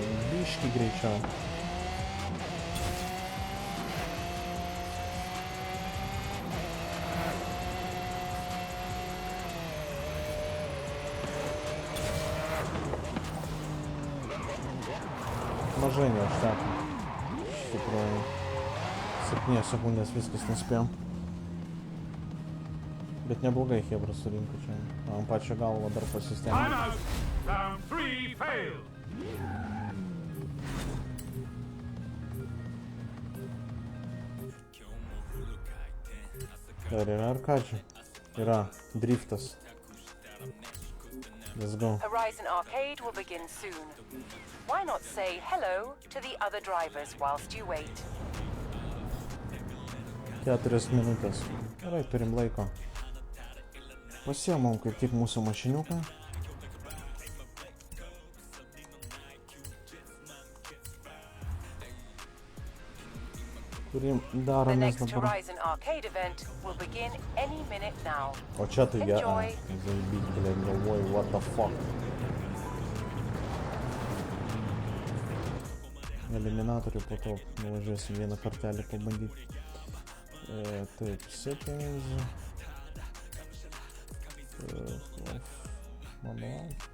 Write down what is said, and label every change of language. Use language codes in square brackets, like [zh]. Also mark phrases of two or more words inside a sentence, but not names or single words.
[lt] Biškį greičiau. Mažai neužteko. Iš tikrųjų. 7 sekundės viskas nespėjom. Bet neblogai Hebra surinko čia. Ant pačio galvo dar pasistengė. [en] Time out. Round 3 failed. [lt] Dar yra ar ką čia? Yra driftas. [en] Let's go. Horizon Arcade will begin soon. Why not say hello to the other drivers whilst you wait? [lt] 4 minutės. Gerai, turim laiko. Pasiemam kaip tik mūsų mašiniuką. Kurį The daromės next dabar. [en] Horizon Arcade event will begin any minute now. [lt] O čia tai [en] Enjoy. [ru] Zaibit, blėt, [lt] galvoju, [en] what the fuck. [lt] Eliminatorių po to nuvažiuosim vieną kartelį pabandyti. Taip, [en] settings. Manual.